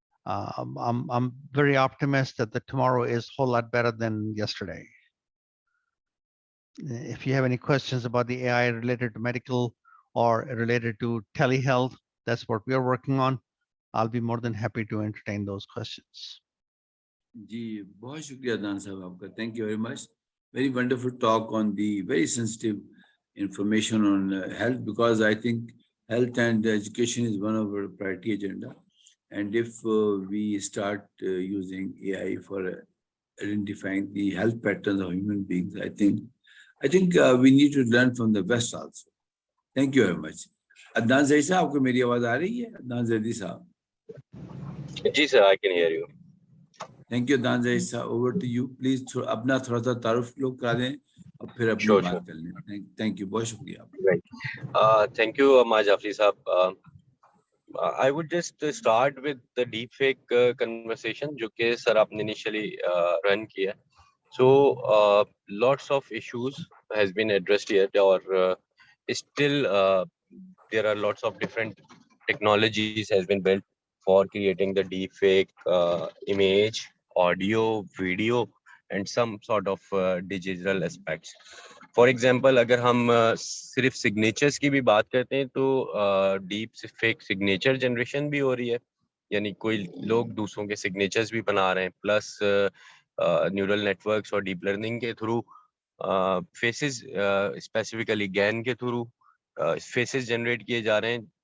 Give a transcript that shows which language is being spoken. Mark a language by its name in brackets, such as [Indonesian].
[English] I'm very optimistic that the tomorrow is a whole lot better than yesterday. If you have any questions about the AI related to medical or related to telehealth, that's what we are working on. I'll be more than happy to entertain those questions. [Hindi] जी बहुत शुक्रिया अदनान साहब आपका. [English] Thank you very much. Very wonderful talk on the very sensitive information on health, because I think health and education is one of our priority agenda. And if we start using AI for identifying the health patterns of human beings, I think we need to learn from the West also. Thank you very much. [Hindi] Adnan Zaidi साहब, आपको मेरी आवाज़ आ रही है? अदनान ज़ैदी साहब. जी sir, [English] I can hear you. Thank you, Adnan Zaidi साहब. Over to you. [Hindi] Please अपना थोड़ा सा तारुफ लोग करा दें और फिर अपनी बात कर लें. [English] Thank you. [Hindi] बहुत शुक्रिया. [English] Right. Thank you, Ammar Jafri साहब. I would just start with the deepfake conversation [Hindi] जो कि सर आपने initially run किया. [English] So lots of issues has been addressed here, or still there are lots of different technologies has been built for creating the deepfake image, audio, video, and some sort of digital aspects. [Hindi] For example, अगर हम सिर्फ signatures की भी बात करते हैं तो deep fake signature generation भी हो रही है, यानी कोई लोग दूसरों के signatures भी बना रहे हैं, plus neural networks और deep learning के through faces specifically GAN के through faces generate किए जा रहे हैं.